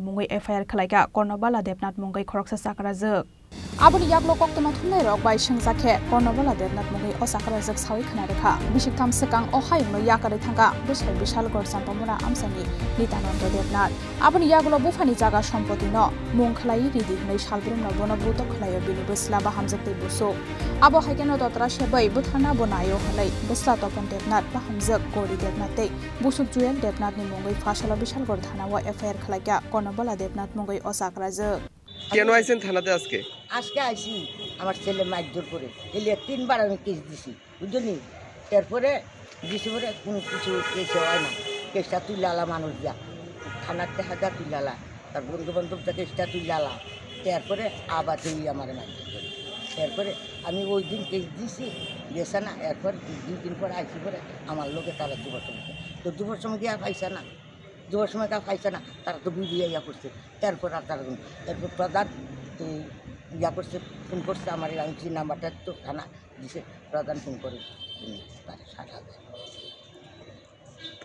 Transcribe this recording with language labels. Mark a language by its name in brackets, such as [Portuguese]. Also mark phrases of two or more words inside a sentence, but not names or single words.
[Kok Borok] मुङै एफआईआर खालायगा कर्णबाला देबनाथ मुङै खरकसा साकराजोक आबनि यागलो कक्तमा थुननाय रक बाय सिंजाखे कर्णबाला देबनाथ मुङै असाकराजोक सावै खोनारेखा बिसिकथाम सेकां अहायनो याकारै थांगा बिसाय बिशालगढ़ सानपमुरा आमसानि नितानन्द देबनाथ आबनि यागलो बुफानि जागा सम्पत्ति न मुं खलाई रिदि हनै सालब्रुम न बन बुतो खलायो बिनि बस्ला बाहामजोक बुसुक abo haikeno dotra sebai buthana bonayo halai busla topon debnath bahamjak gori debnathei busuk juel debnath ni mungai fasalo bishalgor thanawa FIR khalaiga kornobala debnath mungai osakrajak [Bangla] কেন আইছেন থানাতে আজকে আইছি আমার ছেলে মারধর করে এলে তিনবার আমি কেস দিছি বুঝলি তারপরে দিছি পরে কোনো কিছু কেস হয় না কেসটা তুইলালা মানুষ যা থানার টাকা তুইলালা তার বন্ধু বান্ধব কেসটা তুইলালা তারপরে আবার তুই আমার মারধর করে এরপরে আমি ওই দিন কেস দিছি গেছে না এরপর 2 দিন পর আইসি পরে আমার লোকে তারা দুবার সময় তো দুবার সময় গিয়ে পাইছে না দুবার সময় কা পাইছে না তারা তো বুঝিয়ে ইয়া করছে এরপর আর তারা এরপর প্রধান ইয়া করছে ফোন করছে আমার আইসি নাম্বারটা তো থানা দিছে প্রধান ফোন করে তারা 60,000